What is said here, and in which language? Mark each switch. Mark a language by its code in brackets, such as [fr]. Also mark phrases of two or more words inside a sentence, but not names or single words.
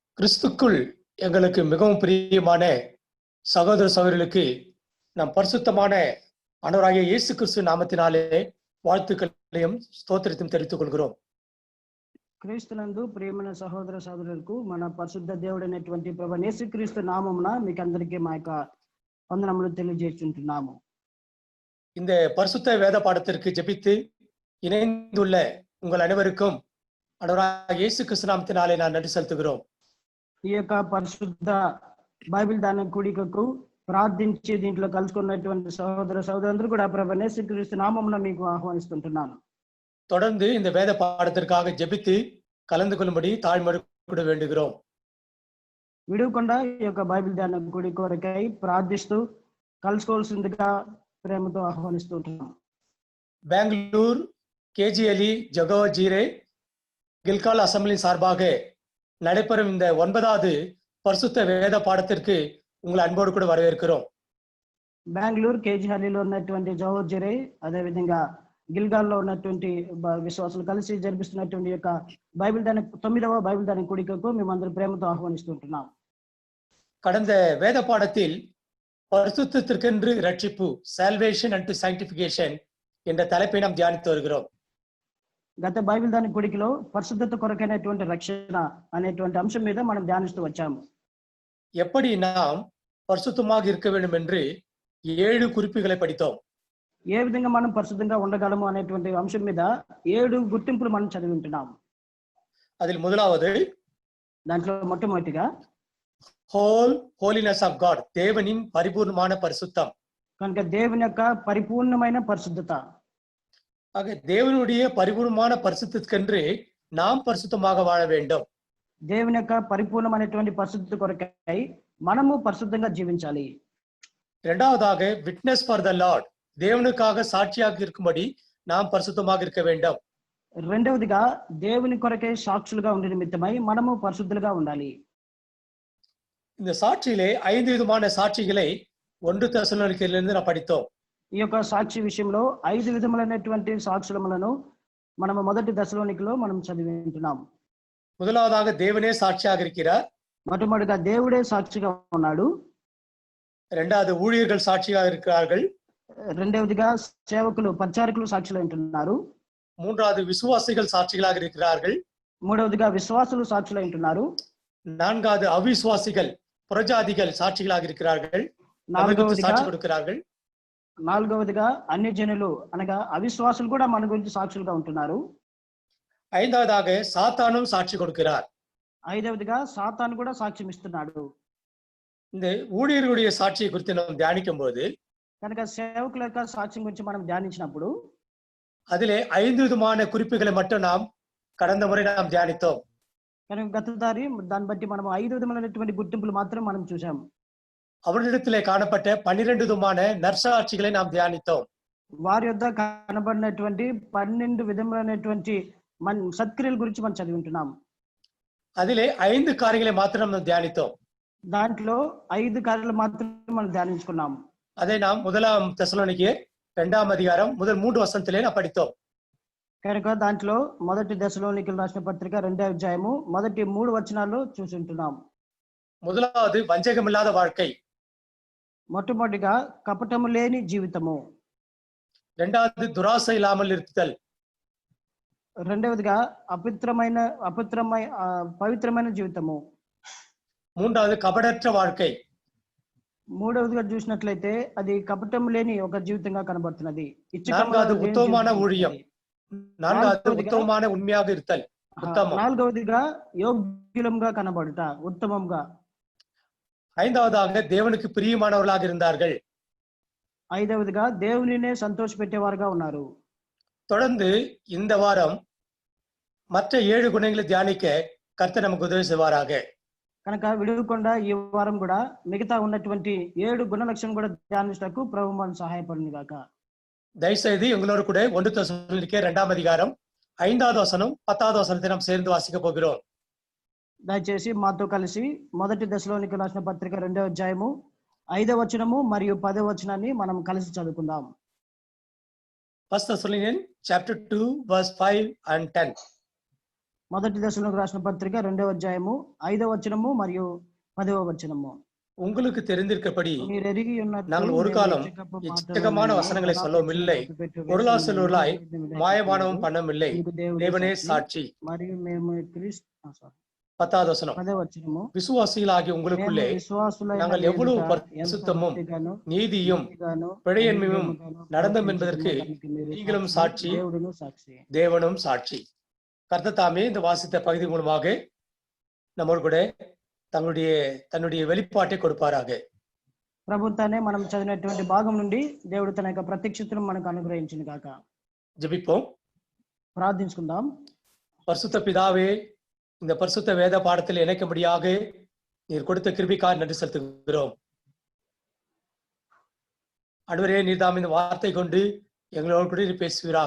[ta] கிறிஸ்துக்குள் எங்களுக்கு மிகவும் பிரியமான சகோதர சகோதரிகளுக்கு நம் பரிசுத்தமான ஆண்டவராகிய இயேசு கிறிஸ்து நாமத்தினாலே வாழ்த்துக்களையும் ஸ்தோத்திரத்தையும் தெரிவித்துக் கொள்கிறோம். [te] క్రీస్తునందు ప్రియమైన సహోదర సహోదరులకు మన పరిశుద్ధ దేవుడైనటువంటి ప్రభువైన యేసుక్రీస్తు నామమున మీకు అందరికీ మా యొక్క వందనములు తెలియజేస్తుంటున్నాము. [ta] இந்த பரிசுத்த வேத பாடத்திற்கு ஜெபித்து இணைந்துள்ள உங்கள் அனைவருக்கும் ஆண்டவராகிய இயேசு கிறிஸ்து நாமத்தினாலே நான் நன்றி செலுத்துகிறோம். [te] ఈ యొక్క పరిశుద్ధ బైబిల్ దాన కూడికకు ప్రార్థించి దీంట్లో కలుసుకున్నటువంటి సహోదర సహోదరులందరూ కూడా ప్రభువైన యేసుక్రీస్తు నామమున మీకు ఆహ్వానిస్తుంటున్నాను. [ta] தொடர்ந்து இந்த வேத பாடத்திற்காக ஜெபித்து கலந்து கொள்ளும்படி தாழ்மையோடு வேண்டுகிறோம். [te] విడువకుండా ఈ యొక్క బైబిల్ ధ్యాన కూడి కొరకై ప్రార్థిస్తూ కలుసుకోవాల్సిందిగా ప్రేమతో ఆహ్వానిస్తుంటున్నాం. [ta] பெங்களூர் கேஜிஎலி ஜெகோவா ஜீரே கில்கால் அசம்பிளி சார்பாக நடைபெறும் இந்த 9வது பரிசுத்த வேத பாடத்திற்கு உங்களை அன்போடு கூட வரவேற்கிறோம். [te] బెంగళూరు కేజీహల్లీలో ఉన్నటువంటి జెహోవా జీరే అదే విధంగా గిల్గాల్లో ఉన్నటువంటి విశ్వాసులు కలిసి జరిపిస్తున్నటువంటి యొక్క బైబిల్ దాని 9వ బైబిల్ దాని కూడికకు మేమందరం ప్రేమతో ఆహ్వానిస్తుంటున్నాం. [ta] கடந்த வேத பாடத்தில் பரிசுத்தத்திற்கென்று ரட்சிப்பு [en] salvation and sanctification [ta] என்ற தலைப்பை நாம் தியானித்து வருகிறோம். [te] గత బైబిల్ దాని కూడికలో పరిశుద్ధత కొరకైనటువంటి రక్షణ అనేటువంటి అంశం మీద మనం ధ్యానిస్తూ వచ్చాము. [ta] எப்படி நாம் பரிசுத்தமாக இருக்க வேண்டும் என்று 7 குறிப்புகளை படித்தோம். [te] ఏ విధంగా మనం పరిశుద్ధంగా ఉండగలము అనేటువంటి అంశం మీద 7 గుర్తింపులు మనం చదివి ఉంటున్నాం. [ta] அதில் முதலாவது [te] దాంట్లో మొట్టమొదటిగా [en] holiness of God, [ta] தேவனின் பரிபூர்ணமான பரிசுத்தம். [te] కనుక దేవుని యొక్క పరిపూర్ణమైన పరిశుద్ధత. [ta] ஆக தேவனுடைய பரிபூர்ணமான பரிசுத்தத்துக்கென்று நாம் பரிசுத்தமாக வாழ வேண்டும். [te] దేవుని యొక్క పరిపూర్ణమైనటువంటి పరిశుద్ధత కొరకై మనము పరిశుద్ధంగా జీవించాలి. [ta] இரண்டாவதாக [en] witness for the Lord, [ta] தேவனுக்காக சாட்சியாக இருக்கும்படி நாம் பரிசுத்தமாக இருக்க வேண்டும். [te] రెండవదిగా దేవుని కొరకై సాక్షులుగా ఉండే నిమిత్తమై మనము పరిశుద్ధులుగా ఉండాలి. [ta] இந்த సాక్షిயிலே 5 விதமான சாட்சிகளை 1 தெசலோனிக்கேயிலிருந்து நாம் படித்தோம். [te] ఈ యొక్క సాక్షి విషయంలో 5 విధములైనటువంటి సాక్షులములను మనము మొదటి దశలోనికలో మనం చదివి ఉంటున్నాం. [ta] முதலாவதாக தேவனே சாட்சியாக இருக்கிறார். [te] మొట్టమొదటిగా దేవుడే సాక్షిగా ఉన్నాడు. [ta] இரண்டாவது ஊழியர்கள் சாட்சியாக இருக்கிறார்கள். [te] రెండవదిగా సేవకులు పరిచారకులు సాక్షులు ఉంటున్నారు. [ta] மூன்றாவது விசுவாசிகள் சாட்சிகளாக இருக்கிறார்கள். [te] మూడవదిగా విశ్వాసులు సాక్షులు ఉంటున్నారు. [ta] நான்காவது அவிசுவாசிகள் புறஜாதிகள் சாட்சிகளாக இருக்கிறார்கள். சாட்சி கொடுக்கிறார்கள். [te] నాలుగవదిగా అన్య జనులు అనగా అవిశ్వాసులు కూడా మన గురించి సాక్షులుగా ఉంటున్నారు. [ta] ஐந்தாவதாக சாத்தானும் சாட்சி கொடுக்கிறார். [te] ఐదవదిగా సాతాను కూడా సాక్ష్యం ఇస్తున్నాడు. [ta] இந்த ஊழியர்களுடைய சாட்சியை குறித்து நாம் தியானிக்கும் போது [te] కనుక సేవకుల యొక్క సాక్ష్యం గురించి మనం ధ్యానించినప్పుడు [ta] அதிலே 5 விதமான குறிப்புகளை மட்டும் நாம் கடந்த முறை நாம் தியானித்தோம். [te] కనుక గతసారి దాన్ని బట్టి మనం 5 విధములైనటువంటి గుర్తింపులు మాత్రం మనం చూసాం. [ta] அவர்களிடத்திலே காணப்பட்ட 12 விதமான நற்சாட்சிகளை நாம் தியானித்தோம். [te] వారి యొద్ద కనబడినటువంటి 12 విధములైనటువంటి సత్క్రియల గురించి మనం చదివి ఉంటున్నాం. [ta] அதிலே 5 காரியங்களை மாத்திரம் நாம் தியானித்தோம். [te] దాంట్లో 5 కార్యాలు మాత్రం మనం ధ్యానించుకున్నాం. [ta] அதை நாம் 1 தெசலோனிக்கேயர் 2ஆம் அதிகாரம் முதல் 3 வசனத்திலே நாம் படித்தோம். [te] కనుక దాంట్లో మొదటి దశలోనికలు రాసిన పత్రిక 2వ అధ్యాయము మొదటి 3 వచనాల్లో చూసి ఉంటున్నాం. [ta] முதலாவது வஞ்சகமில்லாத வாழ்க்கை, [te] మొట్టమొదటిగా కపటము లేని జీవితము. [ta] இரண்டாவது துராசை இல்லாமல் இருத்தல், [te] రెండవదిగా పవిత్రమైన జీవితము. [ta] மூன்றாவது கபடற்ற வாழ்க்கை, [te] మూడవదిగా చూసినట్లయితే అది కపటం లేని ఒక జీవితంగా కనబడుతున్నది. [ta] நான்காவது உத்தமமான ஊழியம், நான்காவது உத்தமமான உண்மையாக இருத்தல், உத்தமம். [te] నాలుగవదిగా యోగ్యులంగా కనబడుట, ఉత్తమంగా. [ta] ஐந்தாவதாக தேவனுக்கு பிரியமானவர்களாக இருந்தார்கள். [te] ఐదవదిగా దేవునినే సంతోష పెట్టేవారుగా ఉన్నారు. [ta] தொடர்ந்து இந்த வாரம் மற்ற 7 குணங்களை தியானிக்க கர்த்தர் நமக்கு உதவி செய்வாராக. [te] కనుక విడువకుండా ఈ వారం కూడా మిగతా ఉన్నటువంటి 7 గుణ లక్షణం కూడా ధ్యానించడానికి ప్రభు మనకు సహాయపడును గాక. [ta] தயவுசெய்து எங்களோடு கூட 1 தெசலோனிக்கேயர் 2ஆம் அதிகாரம் 5வது வசனம் 10வது வசனத்தை நாம் சேர்ந்து வாசிக்க போகிறோம். [te] దయచేసి మాతో కలిసి మొదటి దశలోనికలు రాసిన పత్రిక 2వ అధ్యాయము 5వ వచనము మరియు 10వ వచనాన్ని మనం కలిసి చదువుకుందాం. [en] 1 Thessalonians chapter 2 verse 5 and 10. [te] మొదటి దశలోకి రాసిన పత్రిక 2వ అధ్యాయము 5వ వచనము మరియు 10వ వచనము. [ta] உங்களுக்கு தெரிந்திருக்கபடி [te] మీరు ఎరిగి ఉన్నట్టు [ta] நாங்கள் ஒரு [te] మేము [ta] காலம் [te] ఇచ్చకపు [ta] இச்சகமான [te] మాటలను [ta] வசனங்களை [te] ధనాపేక్షను [ta] சொல்லவில்லை, [te] కప్పిపెట్టు [ta] பொருளாசலுள்ளாய் [te] వేషములను [ta] மாயமானவும் பண்ணமில்லை, [te] ఇందుకు దేవుడే [ta] தேவனே [te] సాక్షి. [ta] சாட்சி. [te] మరియు మేము [ta] 10வது வசனம், [te] 10వ వచనము, [ta] விசுவாசிகளாகிய [te] మేము [ta] உங்களுக்குள்ளே [te] விசுవాసులైన [ta] நாங்கள் [te] మీ [ta] எவ்வளவு [te] ఎదుట ఎంత [ta] பரிசுத்தமும் [te] భక్తిగాను, [ta] நீதியும் [te] నీతిగాను, [ta] பிழையின்மையும் [te] అవిధేయముగాను [ta] நடந்தோம் [te] ప్రవర్తించుటకు [ta] என்பதற்கு [te] దానికి మీరు [ta] நீங்களும் [te] సాక్షి, [ta] சாட்சி, [te] దేవుడును సాక్షి. [ta] தேவனும் சாட்சி. கர்த்தர் தாமே இந்த வாசித்த பகுதி மூலமாக நம்மோடு கூட தன்னுடைய வெளிப்பாட்டை கொடுப்பாராக. [te] ప్రభుత్వాన్ని మనం చదివినటువంటి భాగం నుండి దేవుడు తన యొక్క ప్రత్యక్షతను మనకు అనుగ్రహించింది కాక. [ta] ஜெபிப்போம். [te] ప్రార్థించుకుందాం. [ta] பரிசுத்த பிதாவே, இந்த பரிசுத்த வேத பாடத்தில் இணைக்கும்படியாக நீர் கொடுத்த கிருபைக்காக நன்றி செலுத்துகிறோம். ஆண்டவரே, நீர் தாம் இந்த வார்த்தை கொண்டு எங்களோடு கூட நீர் பேசுவீராக.